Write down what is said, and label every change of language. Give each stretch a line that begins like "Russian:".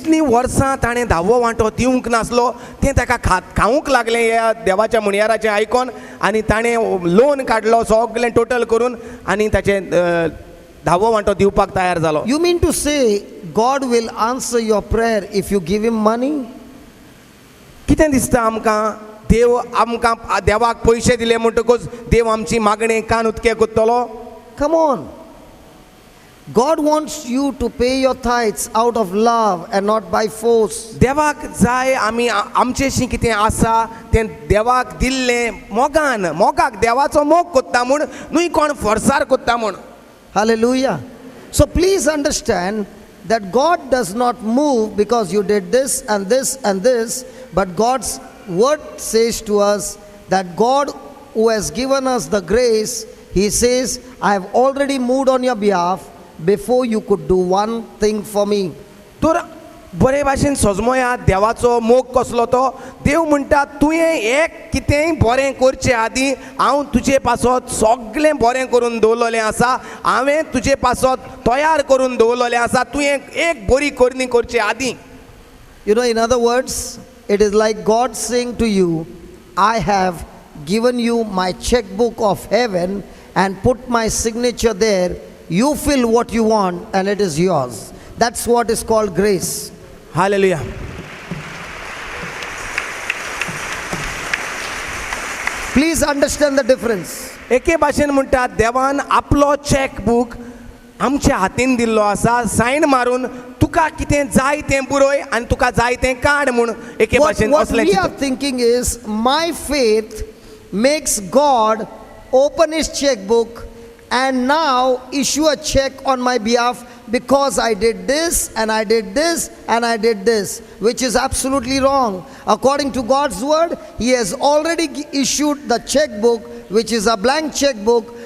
Konkani: इतलीं वर्सां ताणें 10वो वांटो दिवंक नासलो तें ताका खावंक लागलें ह्या देवाच्या मुणयाराचें आयकोन आनी ताणें लोन काडलो सगळें टोटल करून आनी ताचें 10वो वांटो दिवपाक तयार जालो.
English: You mean to say God will answer your prayer if you give him money?
Konkani: कितें दिसता आमकां देव आमकां देवाक पयशे दिले म्हणटकूच देव आमची मागणी कान उदकें कोत्तलो?
English: Come on. God wants you to pay your tithes out of love and not by force.
Konkani: देवाक जाय आमी आमचेशी कितें आसा तें देवाक दिल्लें मोगाक देवाचो मोग कोत्ता म्हूण न्हय कोण फोर्सार कोत्ता म्हूण.
English: Hallelujah. So please understand that God does not move because you did this and this and this, but God's word says to us that God who has given us the grace, he says, I have already moved on your behalf before you could do one thing for me.
Konkani: तर बरे भाशेन सजमोया देवाचो मोग कसलो तो देव म्हणटा तुवें एक कितेंय बरें करचे आदीं हांव तुजे पासत सगळें बरें करून दवरलेलें आसा हांवें तुजे पासत तयार करून दवरलेलें आसा तुवें एक बरी करणी करचे आदीं.
English: You know, in other words, it is like God saying to you, I have given you my checkbook of heaven and put my signature there. You fill what you want and it is yours. That's what is called grace.
Konkani: Hallelujah.
English: Please understand the difference.
Konkani: एके भाशेन म्हणटा देवान आपलो चॅकबूक आमच्या हातीन दिल्लो आसा सायन मारून तुका कितें जाय तें पुरोय आनी तुका जाय तें काड म्हूण एके भाशेन
English: What
Konkani: असलें
English: we are
Konkani: चिंतप.
English: thinking is, my faith makes God open his checkbook and now issue a check on my behalf because I did this and I did this and I did this, which is absolutely wrong. According to God's word, he has already issued the checkbook, which is a blank checkbook.